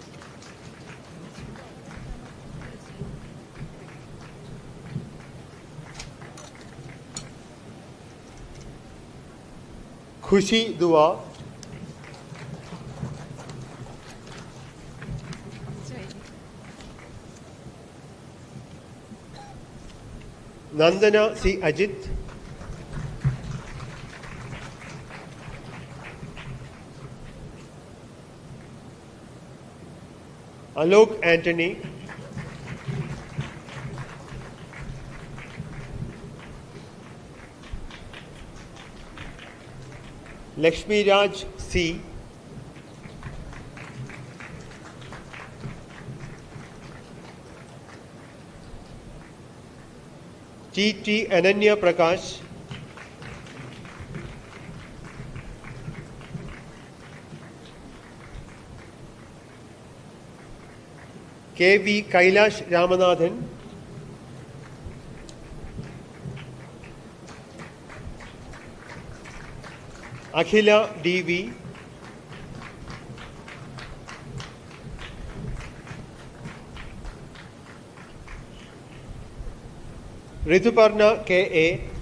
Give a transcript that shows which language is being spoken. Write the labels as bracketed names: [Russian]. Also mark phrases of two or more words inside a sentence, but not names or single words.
[English] Khushi Dua, Nandana C. Ajit, Alok Anthony, Lakshmi Raj C, T. Ananya Prakash, K.V. Kailash Ramanathan, Akhila D.V., Rituparna K.A.,